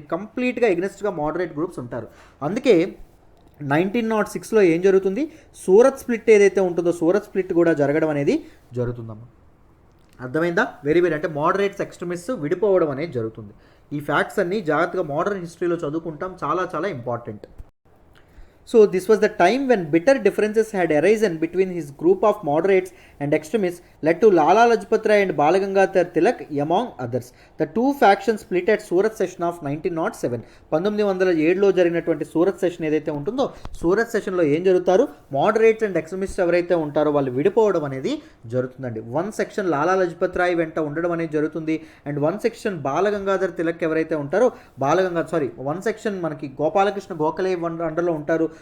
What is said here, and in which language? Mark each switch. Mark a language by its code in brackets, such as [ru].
[te] దీనికి కంప్లీట్గా ఎగ్నెస్ట్గా moderate groups ఉంటారు. అందుకే 1906లో ఏం జరుగుతుంది, సూరత్ స్ప్లిట్ ఏదైతే ఉంటుందో సూరత్ స్ప్లిట్ కూడా జరగడం అనేది జరుగుతుందమ్మా. అర్థమైందా? వెరీ అంటే మోడరేట్స్ ఎక్స్ట్రీమిస్ట్స్ విడిపోవడం అనేది జరుగుతుంది. ఈ ఫ్యాక్ట్స్ అన్నీ జాగ్రత్తగా మోడర్న్ హిస్టరీలో చదువుకుంటాం, చాలా important. [en] So this was the time when bitter differences had arisen between his group of moderates and extremists, led to Lala Lajpat Rai and Balagangadhar Tilak among others. The two factions split at Surat session of 1907. [te] 1907లో జరిగినటువంటి Surat session ఏదైతే ఉంటుందో సూరత్ సెషన్లో ఏం జరుగుతారు, moderates and extremists ఎవరైతే ఉంటారో వాళ్ళు విడిపోవడం అనేది జరుగుతుందండి. వన్ సెక్షన్ లాలా లజపత్ రాయ్ వెంట ఉండడం అనేది జరుగుతుంది. And one section Balgangadhar Tilak ఎవరైతే ఉంటారో వన్ సెక్షన్ మనకి గోపాలకృష్ణ గోఖలే అండర్లో ఉంటారు.